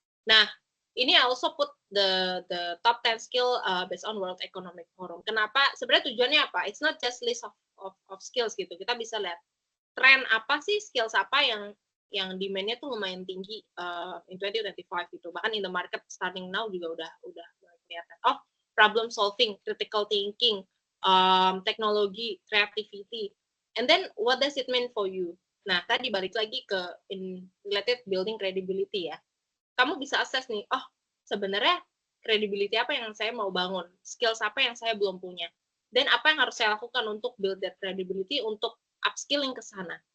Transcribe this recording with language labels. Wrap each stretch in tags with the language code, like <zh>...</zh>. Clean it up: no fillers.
<id>Nah, ini</id> <en>I also put the top 10 skill based on World Economic Forum.</en> <id>Kenapa? Sebenarnya tujuannya apa?</id> <en>It's not just list of skills</en> <id>gitu. Kita bisa lihat tren apa sih, skills apa yang demand-nya tuh lumayan tinggi in 2025 gitu. Bahkan</id> <en>in the market starting now</en> <id>juga udah mulai kelihatan.</id> <en>Oh, problem solving, critical thinking, teknologi, creativity. And then what does it mean for you?</en> <id>Nah, tadi balik lagi ke related building credibility ya. Kamu bisa assess nih, oh sebenarnya credibility apa yang saya mau bangun, skills apa yang saya belum punya, dan apa yang harus saya lakukan untuk</id> <en>build that credibility,</en> <id>untuk upskilling ke sana.</id>